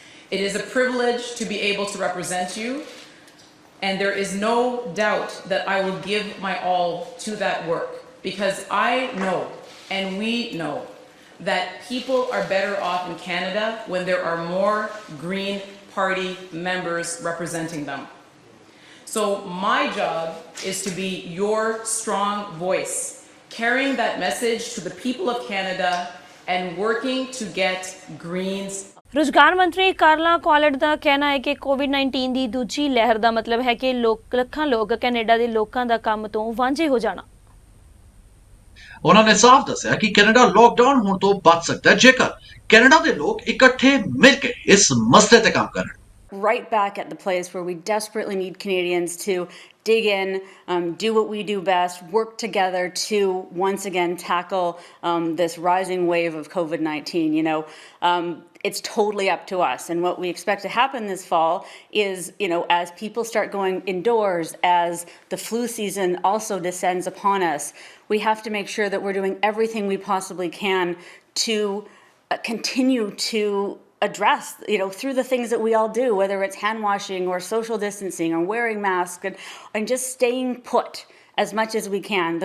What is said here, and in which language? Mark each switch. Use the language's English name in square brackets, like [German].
[English] It is a privilege to be able to represent you, and there is no doubt that I will give my all to that work, because I know, and we know, that people are better off in Canada when there are more Green Party members representing them. So my job is to be your strong voice, carrying that message to the people of Canada and working to get Greens. [Punjabi] ਰੁਜ਼ਗਾਰ ਮੰਤਰੀ ਕਾਰਲਾ ਕੁਆਲਟ ਦਾ ਕਹਿਣਾ ਹੈ ਕਿ ਕੋਵਿਡ-19 ਦੀ ਦੂਜੀ ਲਹਿਰ ਦਾ ਮਤਲਬ ਹੈ ਕਿ ਲੱਖਾਂ ਲੋਕ ਕੈਨੇਡਾ ਦੇ ਲੋਕਾਂ ਦਾ ਕੰਮ ਤੋਂ ਵਾਂਝੇ ਹੋ ਜਾਣਾ। ਉਹਨਾਂ ਨੇ ਸਾਫ਼ ਦੱਸਿਆ ਕਿ ਕੈਨੇਡਾ ਲੋਕਡਾਊਨ ਹੋਣ ਤੋਂ ਬਚ ਸਕਦਾ ਹੈ ਜੇਕਰ ਕੈਨੇਡਾ ਦੇ ਲੋਕ ਇਕੱਠੇ ਮਿਲ ਕੇ ਇਸ ਮਸਲੇ ਤੇ ਕੰਮ ਕਰਨ। [English] Right back at the place where we desperately need Canadians to dig in, do what we do best, work together to once again tackle this rising wave of COVID-19. It's totally up to us. And what we expect to happen this fall is, as people start going indoors, as the flu season also descends upon us, we have to make sure that we're doing everything we possibly can to continue to address, through the things that we all do, whether it's hand washing or social distancing or wearing masks and just staying put as much as we can.